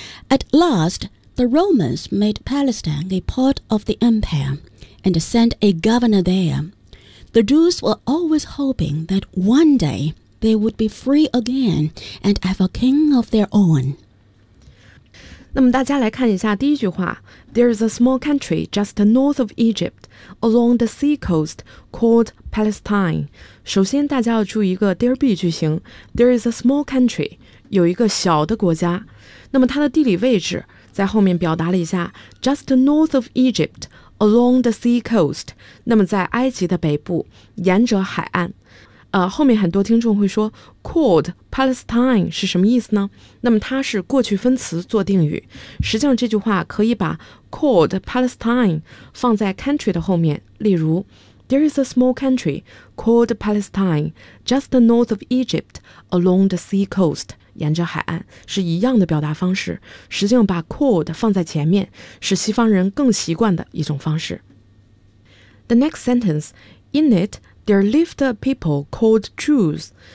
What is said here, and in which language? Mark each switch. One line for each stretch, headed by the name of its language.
English: At last, the Romans made Palestine a part of the empire and sent a governor there. The Jews were always hoping that one day they would be free again and have a king of their own.
Chinese: 那么大家来看一下第一句话。
English: There is a small country just north of Egypt, along the sea coast, called Palestine.
Chinese: 首先大家要注意一个 there be 句型。
English: There is a small country,
Chinese: 有一个小的国家。那么它的地理位置在后面表达了一下
English: just north of Egypt, along the sea coast,
Chinese: 那么在埃及的北部沿着海岸。后面很多听众会说 called Palestine 是什么意思呢？那么它是过去分词做定语。实际上这句话可以把
English: called Palestine 放在 country 的后面，例如 There is a small country called Palestine just north of Egypt along the sea coast.
Chinese: 沿着海岸是一样的表达方式，实际上把 called 放在前面是西方人更习惯的一种方式。
English: The next sentence, In it, there lived a people called Jews.